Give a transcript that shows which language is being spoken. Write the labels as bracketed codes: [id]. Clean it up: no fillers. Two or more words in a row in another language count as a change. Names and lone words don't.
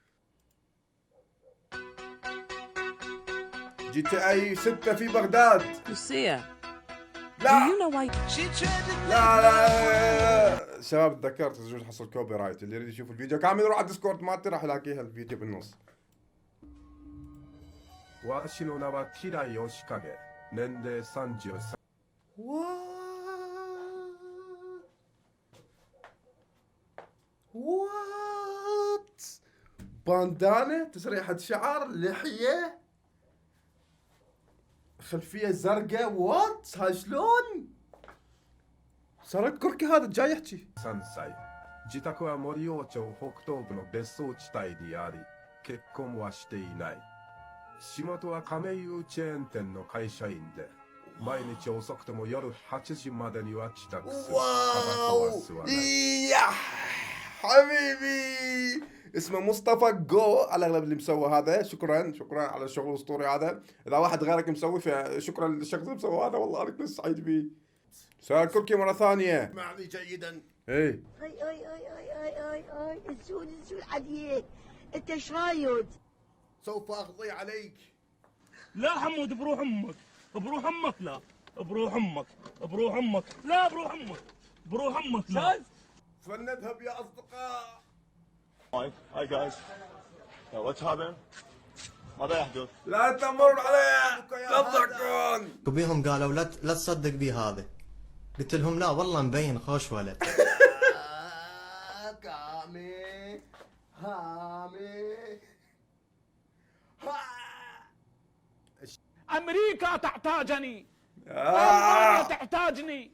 [ar] GTA 6 في بغداد. لا لا شباب تذكرت زوج حصل كوبي رايت. اللي يريد يشوف الفيديو كامل يروح على الديسكورد مالتي راح يلاقيها الفيديو بالنص. [ja] 私の名はキラヨシカゲ。年齢33。 [ar] وات باندانا تسريحة شعر لحية خلفية زرقاء. وات هاي شلون صار الكركي هذا جاي يحكي. [ja] 3 歳。自宅は森王町北東部の別荘地帯にあり、結婚はしていない。仕事は亀有チェーン店の会社員で毎日遅くても夜8時までには帰宅する。タバコは [ar] واو. [ja] 吸わない。 [ar] يا حبيبي اسمه مصطفى جو. على الاغلب اللي مسوى هذا شكرا على الشغل الاسطوري هذا. اذا واحد غيرك مسوي فشكرا للشخص اللي مسوى هذا، والله انا كنت سعيد فيه. سؤال كركي مره ثانيه. اسمعني جيدا. ايه اي اي اي اي اي اي اي الزول عليك، انت ايش رايد؟ سوف اقضي عليك. لا حمود بروح امك، بروح امك، لا بروح امك، بروح امك، لا بروح امك، بروح امك، لا. فلنذهب يا اصدقاء. [en] Hi guys. What's happening? [ar] ماذا يحدث؟ لا تمر علي لا تضحكون. بيهم قالوا لا تصدق بي هذا. قلت لهم لا والله مبين خوش ولد. كامي هامي. امريكا تحتاجني، تحتاجني.